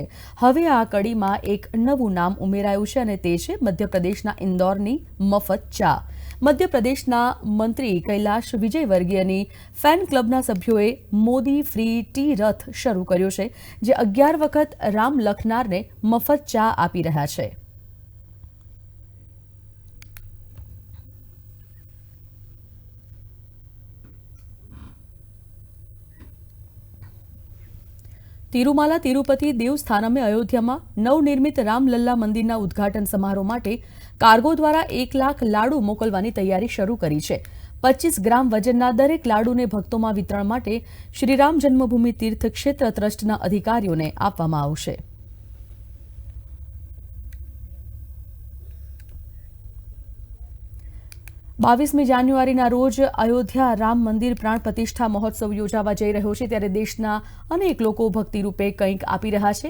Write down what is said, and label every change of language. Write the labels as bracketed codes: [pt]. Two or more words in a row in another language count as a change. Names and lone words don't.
[gu] હવે આ કડીમાં એક નવું નામ ઉમેરાયું છે અને તે છે મધ્યપ્રદેશના ઇન્દોરની મફત ચા। મધ્યપ્રદેશના મંત્રી કૈલાશ વિજયવર્ગીયની ફેન ક્લબના સભ્યોએ મોદી ફ્રી ટી રથ શરૂ કર્યો છે, જે 11 વખત રામ લખનારને મફત ચા આપી રહ્યા છે। तिरुमाला तिरुपति देवस्थानमे अयोध्याમાં નવનિર્મિત રામલલ્લા મંદિરના ઉદ્ઘાટન સમારોહ માટે કાર્ગો દ્વારા 1 લાખ લાડુ મોકલવાની તૈયારી શરૂ કરી છે। 25 ગ્રામ વજનના દરેક લાડુને ભક્તોમાં વિતરણ માટે શ્રીરામ જન્મભૂમિ તીર્થ ક્ષેત્ર ટ્રસ્ટના અધિકારીઓને આપવામાં આવશે। 22મી જાન્યુઆરીના રોજ અયોધ્યા રામ મંદિર પ્રાણ પ્રતિષ્ઠા મહોત્સવ યોજાવા જઈ રહ્યો છે, ત્યારે દેશના અનેક લોકો ભક્તિરૂપે કંઈક આપી રહ્યા છે।